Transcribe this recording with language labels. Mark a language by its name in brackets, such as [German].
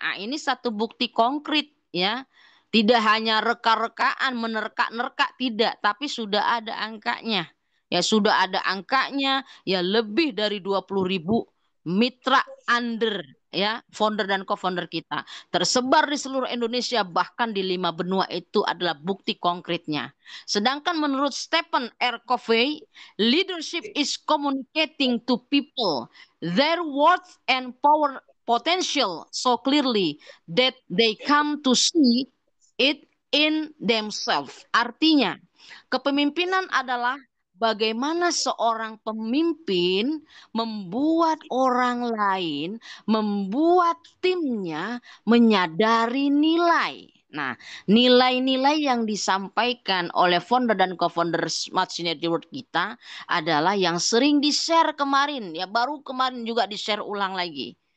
[Indonesian] Ah, ini satu bukti konkret ya. Tidak hanya reka-rekaan, menerka-nerka, tidak, tapi sudah ada angkanya. Ya sudah ada angkanya, ya lebih dari 20.000 mitra under ya founder dan co-founder kita tersebar di seluruh Indonesia, bahkan di 5 benua. Itu adalah bukti konkretnya. Sedangkan menurut Stephen R. [English] Covey, leadership is communicating to people their worth and power potential so clearly that they come to see it in themselves. [Indonesian] Artinya, kepemimpinan adalah bagaimana seorang pemimpin membuat orang lain, membuat timnya menyadari nilai. Nah, nilai-nilai yang disampaikan oleh founder dan co-founder Smart Synergy World kita adalah yang sering di-share kemarin, ya baru kemarin juga di-share ulang lagi.